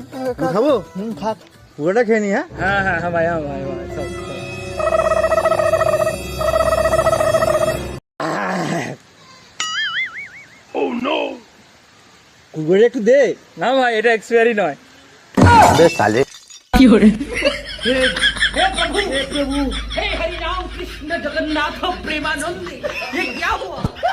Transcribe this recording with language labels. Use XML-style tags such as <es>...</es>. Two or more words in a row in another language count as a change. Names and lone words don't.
<bn>আমি খাবো? খা। পুরোটা খেয়ে নি, হ্যাঁ? হ্যাঁ হ্যাঁ হ্যাঁ ভাই হ্যাঁ ভাই ভাই সব সব। কুকুরে একটু দে। না ভাই এটা এক্সপায়ারি নয়।</bn> <hi>हे हरि राम कृष्ण जगन्नाथ प्रेमानंद ये क्या हुआ</hi>